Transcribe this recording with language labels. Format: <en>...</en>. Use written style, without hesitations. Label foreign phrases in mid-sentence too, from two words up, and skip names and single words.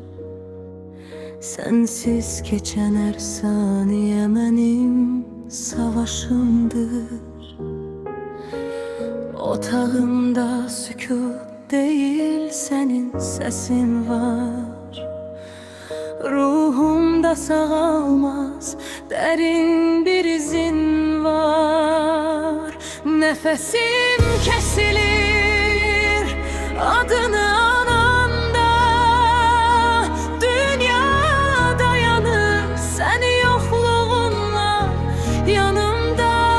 <az>Sensiz keçən hər saniyə mənim savaşımdır. Otağımda sükut değil, sənin səsin var. Ruhumda sağalmaz, dərin bir izin var.</az> <tr>Nefesim kesilir adını ananda. Dünya dayanır sen yokluğunla yanımda.</tr>